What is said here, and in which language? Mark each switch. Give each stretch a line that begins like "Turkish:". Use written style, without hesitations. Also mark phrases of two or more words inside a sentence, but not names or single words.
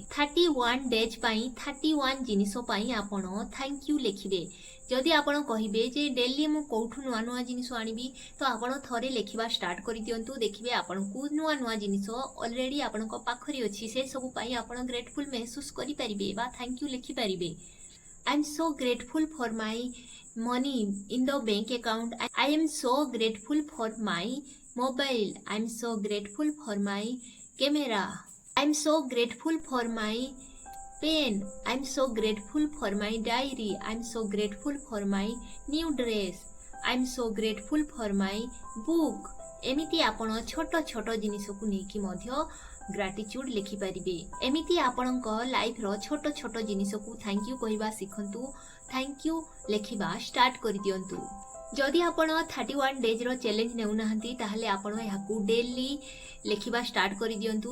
Odia: 31 ଡେଜ ପାଇଁ 31 ଜିନିଷ ପାଇଁ ଆପଣ
English: thank you
Odia: ଲେଖିବେ। ଯଦି ଆପଣ କହିବେ ଯେ ଡେଲି ମୁଁ କେଉଁଠୁ ନୂଆ ନୂଆ ଜିନିଷ ଆଣିବି ତ ଆପଣ ଥରେ ଲେଖିବା ଷ୍ଟାର୍ଟ କରି ଦିଅନ୍ତୁ। ଦେଖିବେ ଆପଣ କୁ ନୂଆ ନୂଆ ଜିନିଷ ଅଲରେଡି ଆପଣ କୁ ପାଖରେ ଅଛି, ସେ ସବୁ ପାଇଁ ଆପଣ ଗ୍ରେଟଫୁଲ ମହସୁସ କରି ପାରିବେ ବା
English: thank you
Odia: ଲେଖି ପାରିବେ।
English: I am so grateful for my money in the bank account. I am so grateful for my mobile. I am so grateful for my camera. I am so grateful for my pen. I am so grateful for my diary. I am so grateful for my new dress. I am so grateful for my book.
Odia: ଏମିତି ଆପଣ ଛୋଟ ଛୋଟ ଜିନିଷ କୁ ନେଇକି ମଧ୍ୟ ଗ୍ରାଟିଚ୍ୟୁଡ ଲେଖି ପାରିବେ। ଏମିତି ଆପଣଙ୍କ ଲାଇଫ ର ଛୋଟ ଛୋଟ ଜିନିଷ କୁ
English: thank you
Odia: କହିବା ଶିଖନ୍ତୁ।
English: thank you
Odia: ଲେଖିବା ଷ୍ଟାର୍ଟ କରି ଦିଅନ୍ତୁ। ଯଦି ଆପଣ 31 ଡେଜ ର ଚ୍ୟାଲେଞ୍ଜ ନେଉ ନାହାନ୍ତି ତାହାଲେ ଆପଣ ଏହାକୁ ଡେଲି ଲେଖିବା ଷ୍ଟାର୍ଟ କରି ଦିଅନ୍ତୁ।